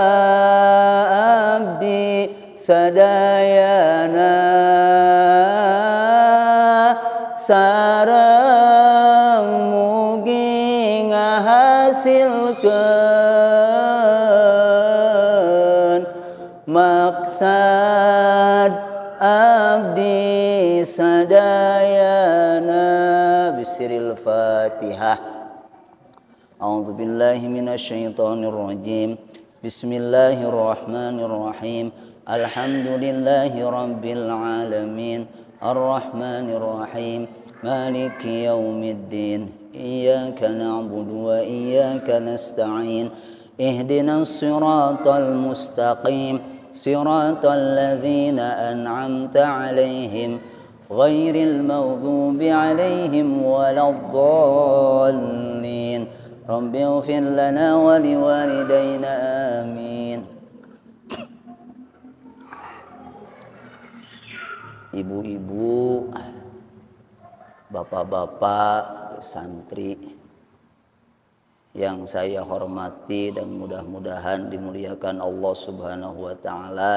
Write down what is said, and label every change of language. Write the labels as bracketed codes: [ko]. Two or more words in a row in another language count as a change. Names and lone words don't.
[su] abdi sadayana sareng mugi ngahasilkeun maksad abdi sadayana. [ar] بسر الفاتحة. أعوذ بالله من الشيطان الرجيم. بسم الله الرحمن الرحيم. الحمد لله رب العالمين. الرحمن الرحيم. مالك يوم الدين. إياك نعبد وإياك نستعين. اهدنا الصراط المستقيم. صراط الذين أنعمت عليهم غير المغضوب عليهم ولا الضالين. رب اغفر لنا ولوالدينا آمين. [id] Ibu-ibu, bapak-bapak, santri yang saya hormati dan mudah-mudahan dimuliakan Allah [ar] سبحانه وتعالى.